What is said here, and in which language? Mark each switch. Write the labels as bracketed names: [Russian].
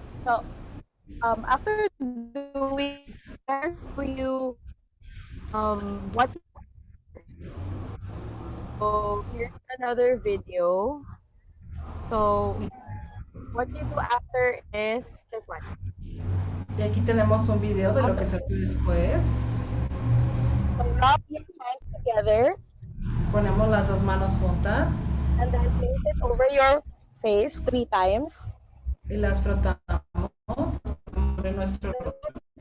[English] So, after doing that for you, what? So here's another video. So what you do after is this one. [Spanish] Y aquí tenemos un video de lo que se hace después. [English] So rub your hands together [Spanish] Ponemos las dos manos juntas [English] and then place it over your face 3 times. [Spanish] y las frotamos sobre nuestro rostro